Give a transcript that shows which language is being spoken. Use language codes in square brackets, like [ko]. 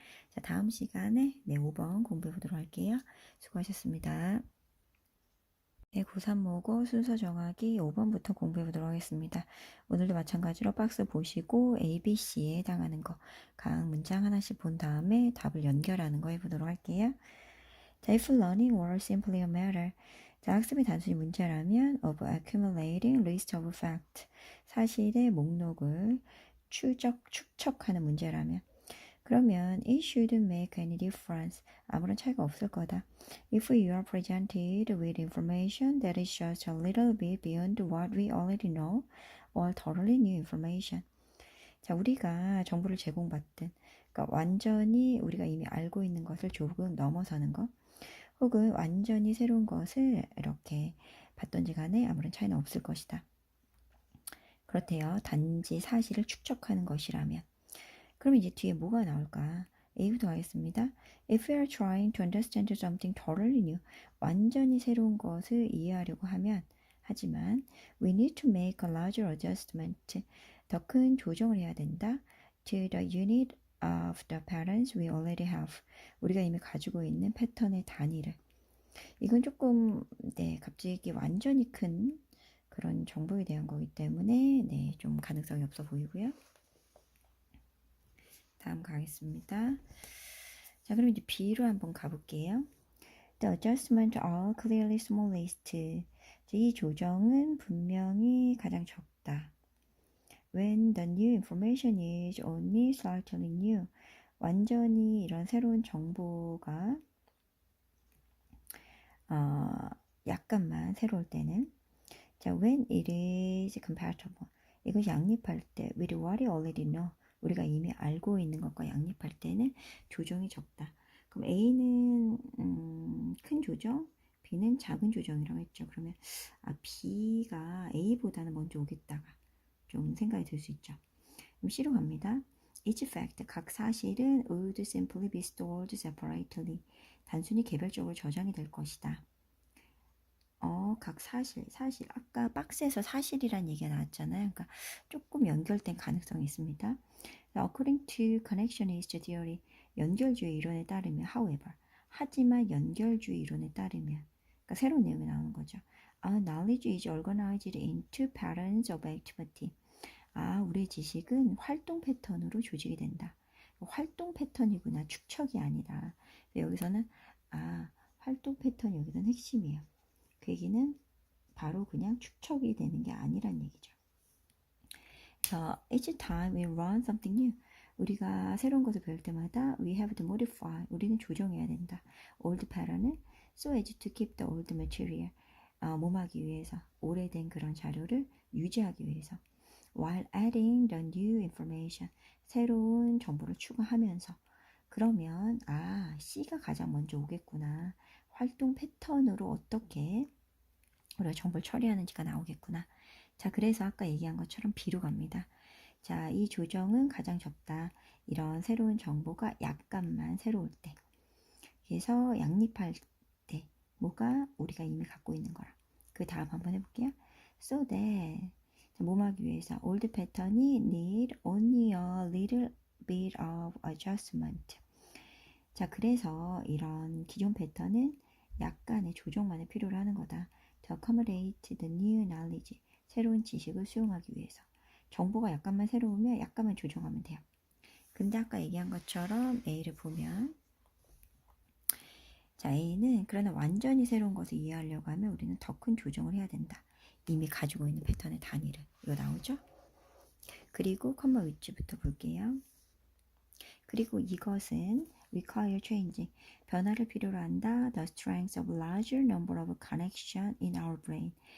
[ko] 자, 다음 시간에 5번 공부해 보도록 할게요. 수고하셨습니다. 네, 고3 모고 순서 정하기 5번부터 공부해 보도록 하겠습니다. 오늘도 마찬가지로 박스 보시고 A, B, C에 해당하는 거 각 문장 하나씩 본 다음에 답을 연결하는 거 해보도록 할게요. [en] 자, if learning were simply a matter, [ko] 자, 학습이 단순히 문제라면 [en] of accumulating list of fact, [ko] 사실의 목록을 축적하는 문제라면, 그러면 [en] it shouldn't make any difference, [ko] 아무런 차이가 없을 거다. [en] If you are presented with information that is just a little bit beyond what we already know, or totally new information. [ko] 자, 우리가 정보를 제공받든, 그러니까 완전히 우리가 이미 알고 있는 것을 조금 넘어서는 것, 혹은 완전히 새로운 것을 이렇게 받던지 간에 아무런 차이는 없을 것이다. 그렇대요. 단지 사실을 축적하는 것이라면. 그럼 이제 뒤에 뭐가 나올까? A부터 가겠습니다. [en] If we are trying to understand something totally new, [ko] 완전히 새로운 것을 이해하려고 하지만 [en] we need to make a larger adjustment, [ko] 더 큰 조정을 해야 된다. [en] To the unit of the patterns we already have, [ko] 우리가 이미 가지고 있는 패턴의 단위를. 이건 조금 갑자기 완전히 큰 그런 정보에 대한 거기 때문에 좀 가능성이 없어 보이고요. 다음 가겠습니다. 자, 그럼 이제 B로 한번 가볼게요. [en] The adjustment are clearly smallest. [ko] 이 조정은 분명히 가장 적다. [en] When the new information is only slightly new. [ko] 완전히 이런 새로운 정보가 약간만 새로울 때는 자, [en] when it is compatible. [ko] 이거 양립할 때 [en] with what we already know. [ko] 우리가 이미 알고 있는 것과 양립할 때는 조정이 적다. 그럼 A는 큰 조정, B는 작은 조정이라고 했죠. 그러면 B가 A보다는 먼저 오겠다가 좀 생각이 들 수 있죠. 그럼 C로 갑니다. [en] Each fact, [ko] 각 사실은 [en] would simply be stored separately. [ko] 단순히 개별적으로 저장이 될 것이다. 각 사실. 아까 박스에서 사실이란 얘기가 나왔잖아요. 그러니까 조금 연결된 가능성이 있습니다. [en] According to connectionist theory, [ko] 연결주의 이론에 따르면, [en] however, [ko] 하지만 연결주의 이론에 따르면, 그러니까 새로운 내용이 나오는 거죠. [en] Knowledge is organized into patterns of activity. [ko] 우리의 지식은 활동 패턴으로 조직이 된다. 활동 패턴이구나. 축척이 아니다. 여기서는 활동 패턴이 여기서는 핵심이에요. 그 얘기는 바로 그냥 축척이 되는 게 아니란 얘기죠. [en] 그래서 each time we learn something new, [ko] 우리가 새로운 것을 배울 때마다 [en] we have to modify, [ko] 우리는 조정해야 된다. [en] old pattern을 so as to keep the old material, [ko] 몸하기 위해서, 오래된 그런 자료를 유지하기 위해서. [en] while adding the new information, [ko] 새로운 정보를 추가하면서. 그러면 C가 가장 먼저 오겠구나. 활동 패턴으로 어떻게 우리가 정보를 처리하는지가 나오겠구나. 자, 그래서 아까 얘기한 것처럼 B로 갑니다. 자, 이 조정은 가장 적다. 이런 새로운 정보가 약간만 새로울 때. 그래서 양립할 때 뭐가 우리가 이미 갖고 있는 거라. 그 다음 한번 해볼게요. [en] So that [ko] 몸하기 위해서 [en] old pattern이 need only a little bit of adjustment. [ko] 자, 그래서 이런 기존 패턴은 약간의 조정만을 필요로 하는 거다. [en] To accommodate the new knowledge. [ko] 새로운 지식을 수용하기 위해서. 정보가 약간만 새로우면 약간만 조정하면 돼요. 근데 아까 얘기한 것처럼 A를 보면 자, A는 그러나 완전히 새로운 것을 이해하려고 하면 우리는 더 큰 조정을 해야 된다. 이미 가지고 있는 패턴의 단위를. 이거 나오죠? 그리고 컴마 위치부터 볼게요. 그리고 이것은 [en] require changing, [ko] 변화를 필요로 한다. [en] The strength of larger number of connection in our brain.